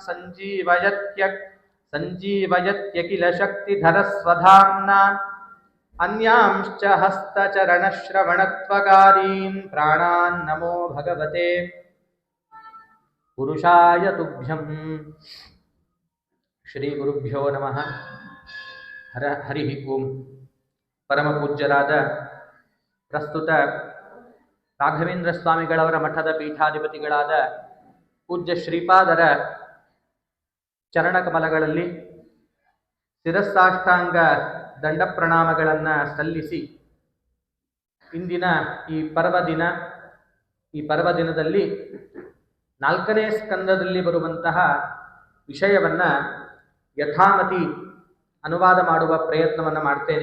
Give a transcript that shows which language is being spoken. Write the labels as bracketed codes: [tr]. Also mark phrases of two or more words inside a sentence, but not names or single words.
[sa] सञ्जीवयत्यखिल शक्तिधरस्वधाम्ना अन्यांश्च हस्तचरणश्रवणत्वगादीन् प्राणान् नमो भगवते पुरुषाय तुभ्यं ಶ್ರೀ ಗುರುಭ್ಯೋ ನಮಃ. ಹರಿ ಓಂ. [kn] ಪರಮ ಪೂಜ್ಯರಾದ ಪ್ರಸ್ತುತ ರಾಘವೇಂದ್ರ ಸ್ವಾಮಿಗಳವರ ಮಠದ ಪೀಠಾಧಿಪತಿಗಳಾದ ಪೂಜ್ಯ ಶ್ರೀಪಾದರ ಚರಣಕಮಲಗಳಲ್ಲಿ ಶಿರಸ್ಸಾಷ್ಟಾಂಗ ದಂಡ ಪ್ರಣಾಮಗಳನ್ನು ಸಲ್ಲಿಸಿ ಇಂದಿನ ಈ ಪರ್ವದಿನದಲ್ಲಿ 4ನೇ ಸ್ಕಂದದಲ್ಲಿ ಬರುವಂತಹ ವಿಷಯವನ್ನು ಯಥಾಮತಿ ಅನುವಾದ ಮಾಡುವ ಪ್ರಯತ್ನವನ್ನು ಮಾಡ್ತೇನೆ.